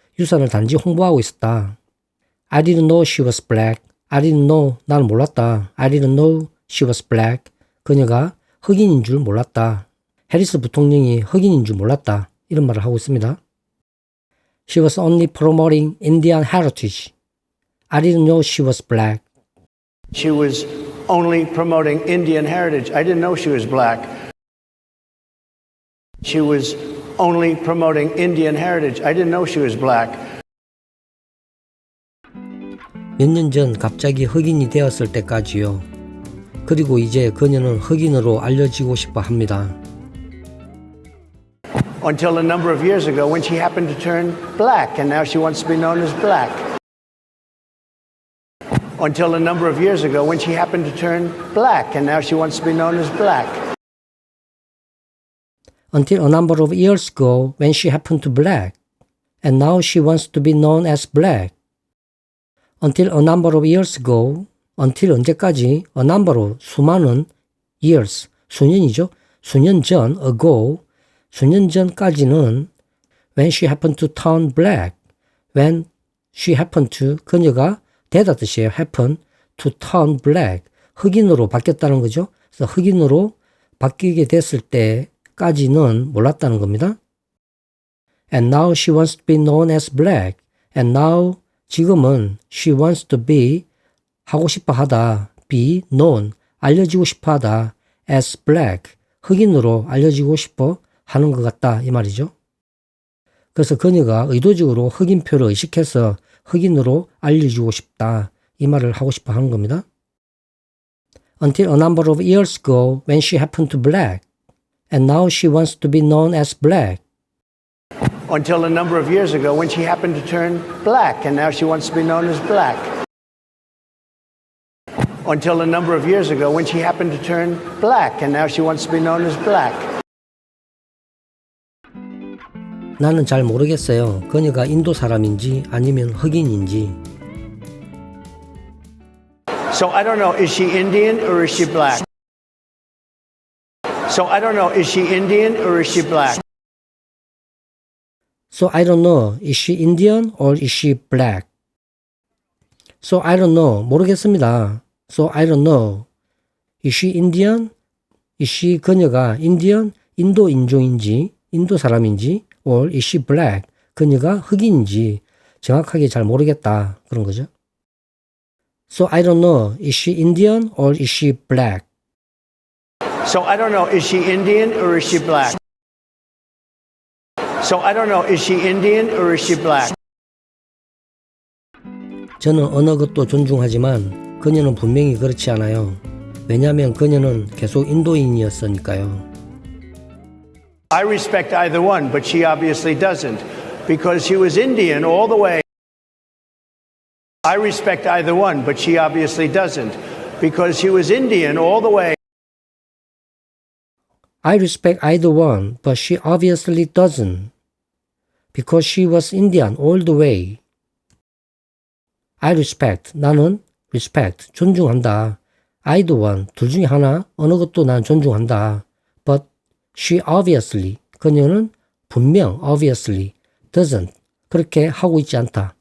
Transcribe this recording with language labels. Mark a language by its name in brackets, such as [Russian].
[Korean] 유산을 단지 홍보하고 있었다. [English] I didn't know she was black. I didn't know, [Korean] 나는 몰랐다. [English] I didn't know she was black. [Korean] 그녀가 흑인인 줄 몰랐다. 해리스 부통령이 흑인인 줄 몰랐다. 이런 말을 하고 있습니다. [English] She was only promoting Indian heritage. I didn't know she was black. She was only promoting Indian heritage. I didn't know she was black. She was only promoting Indian heritage. I didn't know she was black. [Korean] 몇 년 전 갑자기 흑인이 되었을 때까지요. 그리고 이제 그녀는 흑인으로 알려지고 싶어 합니다. [English] Until a number of years ago when she happened to turn black, and now she wants to be known as black. Until a number of years ago when she happened to turn black, and now she wants to be known as black. Until a number of years ago when she happened to black, and now she wants to be known as black. Until a number of years ago, until [Korean] 언제까지, [English] a number of [Korean] 수많은 [English] years, [Korean] 수년이죠. 수년 전, [English] ago, [Korean] 수년 전까지는 [English] when she happened to turn black, when she happened to, [Korean] 그녀가 되다 뜻이에요. [English] happen to turn black, [Korean] 흑인으로 바뀌었다는 거죠. 그래서 흑인으로 바뀌게 됐을 때까지는 몰랐다는 겁니다. [English] And now she wants to be known as black. And now, [Korean] 지금은 [English] she wants to be, [Korean] 하고 싶어 하다, [English] be known, [Korean] 알려지고 싶어 하다, [English] as black, [Korean] 흑인으로 알려지고 싶어 하는 것 같다 이 말이죠. 그래서 그녀가 의도적으로 흑인표를 의식해서 흑인으로 알려주고 싶다 이 말을 하고 싶어 하는 겁니다. [English] Until a number of years ago when she happened to black, And now she wants to be known as black. Until a number of years ago when she happened to turn black, and now she wants to be known as black. Until a number of years ago when she happened to turn black, and now she wants to be known as black. [Korean] 나는 잘 모르겠어요. 그녀가 인도 사람인지 아니면 흑인인지. [English] So I don't know, is she Indian or is she black? So I don't know, is she Indian or is she black? So I don't know, is she Indian or is she black? So I don't know, [Korean] 모르겠습니다. [English] So I don't know, is she Indian? is she [Korean] 그녀가 [English] Indian, [Korean] 인도 인종인지, 인도 사람인지, [English] or is she black? [Korean] 그녀가 흑인인지 정확하게 잘 모르겠다. 그런 거죠. [English] So I don't know, is she Indian or is she black? So I don't know, is she Indian or is she black? So I don't know, is she Indian or is she black? [Korean] 저는 어느 것도 존중하지만 그녀는 분명히 그렇지 않아요. 왜냐하면 그녀는 계속 인도인이었으니까요. [English] I respect either one, but she obviously doesn't, because she was Indian all the way. I respect either one, but she obviously doesn't, because she was Indian all the way. I respect either one, but she obviously doesn't, because she was Indian all the way. I respect, [Korean] 나는 [English] respect, [Korean] 존중한다. [English] either one, [Korean] 둘 중에 하나, 어느 것도 난 존중한다. [English] But she obviously, [Korean] 그녀는 분명, [English] obviously, doesn't, [Korean] 그렇게 하고 있지 않다.